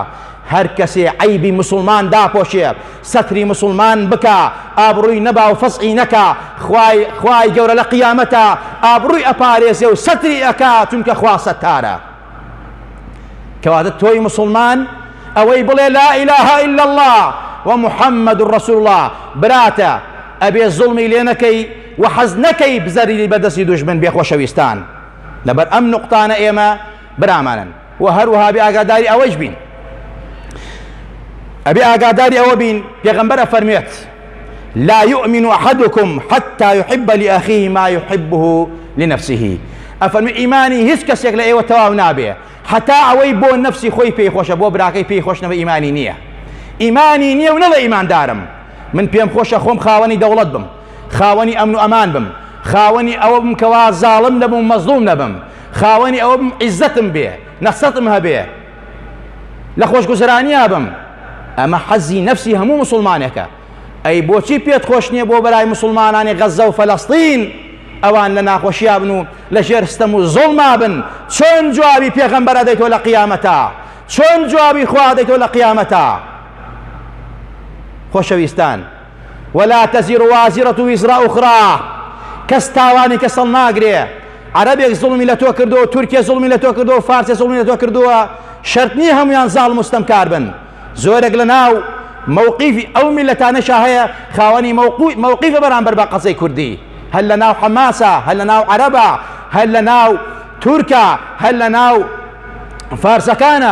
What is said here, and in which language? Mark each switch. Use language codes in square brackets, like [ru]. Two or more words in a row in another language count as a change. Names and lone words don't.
[ckb] هەر کەسێ عەیبی مسلمان داپۆشێ سەتری مسلمان بکە ئابڕووی نەبا و فەسقی نەکە خوای گەورە لە قیامەتە ئابڕووی ئەپارێزێ و سەتری ئەکا چونکە خوا سەتارە. کەواتە تۆی مسلمان ئەوەی بڵێ [ar] لا إله إلا الله ومحمد رسول الله [ckb] براتە ئەبێ زوڵمی لێ نەکەی و حەز نەکەی بزەریلی بەدەستی دوژمن بێ. خۆشەویستان لەبەر ئەم نوقتانە ئێمە برامانن و هەروەها بێ ئاگاداری ئەوەش بین، ئەبێ ئاگاداری ئەوە بین. پێغەمبەر فەرمێت [ar] لا يؤمن أحدكم حتى يحب لأخيه ما يحبه لنفسه. [ckb] ئەفەرمی ئیمانی هیچ کەسێک لە ئێوە تەواو نابێ حتا ئەوەی بۆ نەفسی خۆی پێی خۆشە بۆ براکەی پێی خۆش نەبێ ئیمانی نییە. ئیمانی نییە و نەڵێ ئیماندارم. من پێم خۆشە خۆم خاوەنی دەوڵەت بم، خاوەنی ئەمن و ئەمان بم، خاوەنی ئەوە بم کەوا زاڵم نەبم مەزلوم نەبم، خاوەنی ئەوە بم عیزەتم بێ نەسەتم هەبێ لە خۆشگوزەرانیا بم. ئەمە حەزی نەفسی هەموو مسلمانێکە. ئەی بۆچی پێت خۆش نییە بۆ بەلای مسلمانانی غەزە و فەلەستین ئەوان لە ناخۆشییا بن و لە ژێر ستەم و زوڵما بن؟ چۆن جوابی پێغەمبەر دەیتەوە لە قیامەتە؟ چۆن جوابی خوا دەیتەوە لە قیامەتە؟ [ar] خۆشەویستان ولا تزر وازرة وزر أخرى. [ckb] کەس تاوانی کەسەڵ ناگرێ. عەرەبێک زوڵمی لە تۆ کردووە، تورکیا زوڵمی لە تۆ کردووە، فارسێ زوڵمی لە تۆ کردووە، شەرت نییە هەمویان زاڵ مستەمکار بن. زۆرێک لە ناو مووقیفی ئەو میلەتانەشا هەیە خاوەنی مووقیفە بەرامبەر بە قەسەی کوردی، هەل لە ناو حەماسە، هەل لە ناو عەرەبە، هەل لە ناو تورکە، هەل لە ناو فارسەکانە.